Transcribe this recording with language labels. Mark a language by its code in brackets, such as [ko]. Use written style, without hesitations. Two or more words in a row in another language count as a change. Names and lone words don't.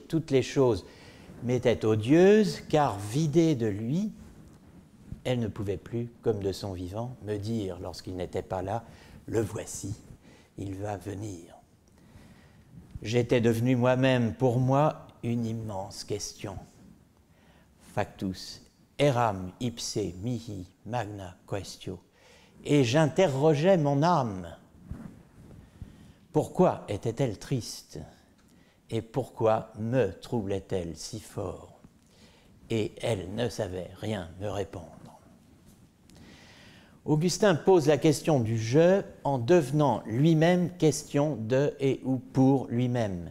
[fr] Toutes les choses m'étaient odieuses, car vidées de lui, elles ne pouvaient plus, comme de son vivant, me dire, lorsqu'il n'était pas là, « Le voici, il va venir ». J'étais devenu moi-même, pour moi, une immense question. [la] Factus eram ipse mihi magna quaestio. [fr] Et j'interrogeais mon âme. Pourquoi était-elle triste? Et pourquoi me troublait-elle si fort? Et elle ne savait rien me répondre. Augustin pose la question du « je » en devenant lui-même question de et ou pour lui-même.